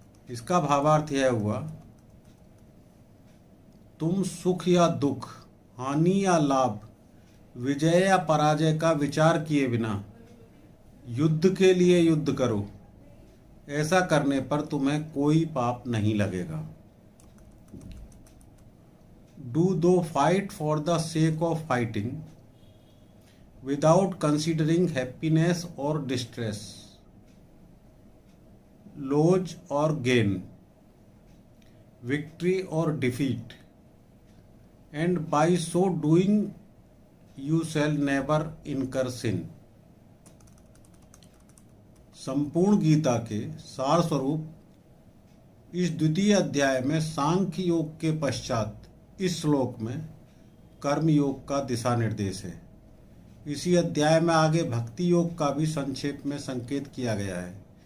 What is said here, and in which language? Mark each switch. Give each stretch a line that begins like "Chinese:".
Hindi: इसका भावार्थ यह हुआ, तुम सुख या दुख, हानि या लाभ, विजय या पराजय का विचार किए बिना युद्ध के लिए युद्ध करो। ऐसा करने पर तुम्हें कोई पाप नहीं लगेगा।
English: Do thou fight for the sake of fighting, without considering happiness or distress, loss or gain, victory or defeat, and by so doing you shall never incur sin।
Hindi: संपूर्ण गीता के सार स्वरूप इस द्वितीय अध्याय में सांख्य योग के पश्चात इस श्लोक में कर्म योग का दिशा निर्देश है। इसी अध्याय में आगे भक्ति योग का भी संक्षेप में संकेत किया गया है।